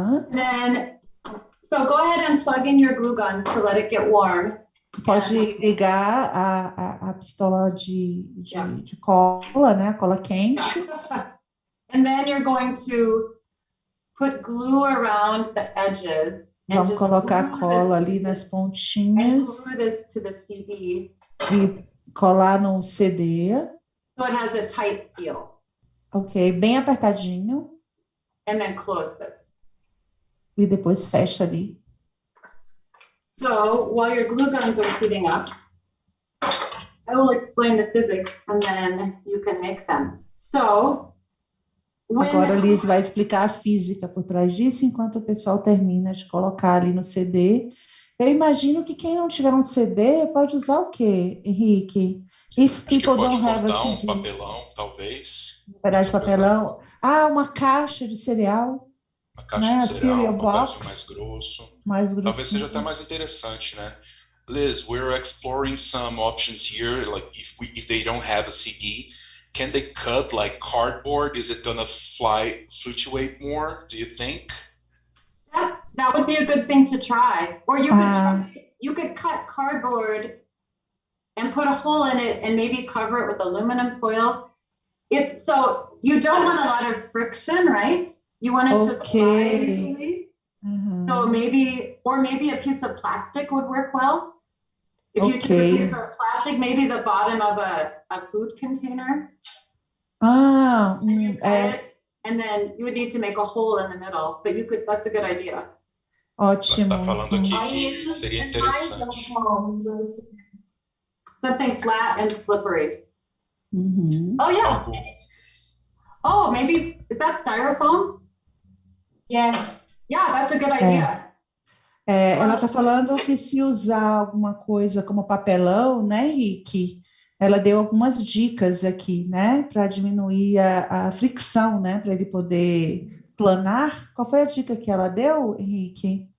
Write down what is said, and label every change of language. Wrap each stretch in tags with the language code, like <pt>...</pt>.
<en>Then, so go ahead and plug in your glue guns to let it get warm.</en> <pt>Pode ligar a pistola de cola, né? A cola quente.</pt> <en>And then you're going to put glue around the edges.</en> <pt>Vamos colocar cola ali nas pontinhas.</pt> <en>And glue this to the CD.</en> <pt>E colar no CD.</pt> <en>So it has a tight seal.</en> <pt>Ok, bem apertadinho.</pt> <en>And then close this.</en> <pt>E depois fecha ali.</pt> <en>So while your glue guns are heating up, I will explain the physics and then you can make them. So</en> <pt>agora a Liz vai explicar a física por trás disso, enquanto o pessoal termina de colocar ali no CD. Eu imagino que quem não tiver um CD pode usar o quê, Henrique?</pt> <en>If people don't have a CD.</en> <pt>Um papelão, talvez. Um pedaço de papelão. Uma caixa de cereal. Uma caixa de cereal, um papelzinho mais grosso. Mais grosso. Talvez seja até mais interessante, né?</pt> <en>Liz, we're exploring some options here. Like if they don't have a CD, can they cut like cardboard? Is it gonna fluctuate more? Do you think? That would be a good thing to try. Or you could cut cardboard and put a hole in it and maybe cover it with aluminum foil. So you don't want a lot of friction, right? You want it to slide easily. So maybe a piece of plastic would work well. If you took a piece of plastic, maybe the bottom of a food container. And then you would need to make a hole in the middle, but that's a good idea.</en> <pt>Ótimo. Tá falando aqui que seria interessante.</pt> <en>Something flat and slippery. Oh yeah. Oh, maybe is that styrofoam? Yes. Yeah, that's a good idea.</en> <pt>Ela está falando que se usar alguma coisa como papelão, né, Henrique? Ela deu algumas dicas aqui, né, para diminuir a fricção, né, para ele poder planar. Qual foi a dica que ela deu, Henrique?</pt>